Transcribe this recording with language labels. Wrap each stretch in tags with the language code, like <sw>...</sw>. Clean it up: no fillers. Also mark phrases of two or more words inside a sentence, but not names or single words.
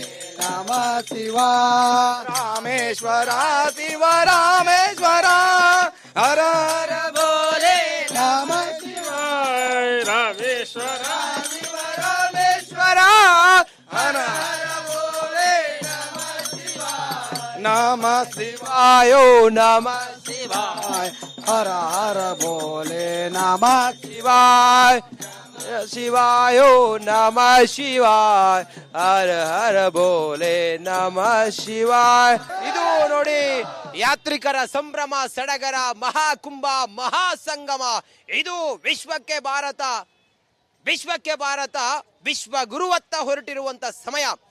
<sa>ನಮ ಶಿವ ರಾಮೇಶ್ವರ ಶಿವ ರಾಮೇಶ್ವರ ಹರ ಹರ ಬೋಲೆ ನಮ ಶಿವಾಯ ರಾಮೇಶ್ವರ ಶಿವ ರಾಮೇಶ್ವರ ಹರ ಹರ ಬೋಲೆ ನಮ ಶಿವಾಯ ನಮ ಶಿವಾಯ ನಮ ಶಿವಾಯ ಹರ ಹರ ಬೋಲೆ ನಮ ಶಿವಾಯ ಶಿವಾಯ ನಮಃ ಶಿವಾಯ ಹರ ಹರ ಬೋಲೆ ನಮಃ ಶಿವಾಯ.</sa> <kn>ಇದು ನೋಡಿ ಯಾತ್ರಿಕರ ಸಂಭ್ರಮ ಸಡಗರ ಮಹಾಕುಂಭ ಮಹಾಸಂಗಮ. ಇದು ವಿಶ್ವಕ್ಕೆ ಭಾರತ ವಿಶ್ವ ಗುರುವತ್ತ ಹೊರಟಿರುವಂತ ಸಮಯ.</kn>